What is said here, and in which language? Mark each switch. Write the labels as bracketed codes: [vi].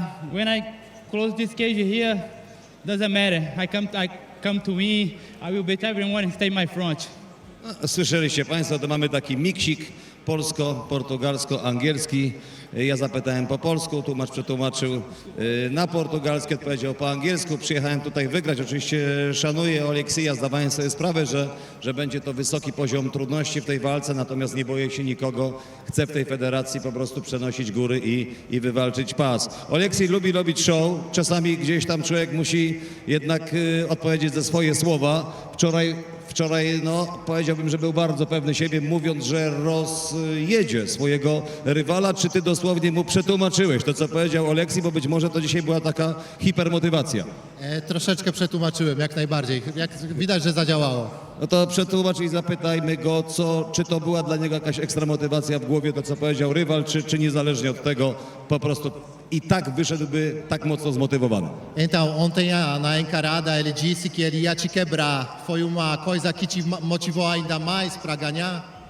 [en] When I close this cage here, doesn't matter. I come to win. I will beat everyone and stay my front. [pl] Słyszeliście Państwo, to mamy taki miksik polsko-portugalsko-angielski. Ja zapytałem po polsku, tłumacz przetłumaczył na portugalski, odpowiedział po angielsku. Przyjechałem tutaj wygrać. Oczywiście szanuję Oleksija, zdawałem sobie sprawę, że będzie to wysoki poziom trudności w tej walce, natomiast nie boję się nikogo. Chcę w tej federacji po prostu przenosić góry i wywalczyć pas. Oleksij lubi robić show. Czasami gdzieś tam człowiek musi jednak odpowiedzieć za swoje słowa. Wczoraj, no, powiedziałbym, że był bardzo pewny siebie, mówiąc, że rozjedzie swojego rywala. Czy ty dosłownie mu przetłumaczyłeś to, co powiedział Oleksij, bo być może to dzisiaj była taka hipermotywacja? Troszeczkę przetłumaczyłem, jak najbardziej. Widać, że zadziałało. No to przetłumacz i zapytajmy go, czy to była dla niego jakaś ekstra motywacja w głowie, to co powiedział rywal, czy niezależnie od tego po prostu i tak wyszedłby tak mocno zmotywowany. [pt] Então, ontem na encarada ele disse que ele ia te quebrar. Foi uma coisa que te motivou ainda mais para ganhar?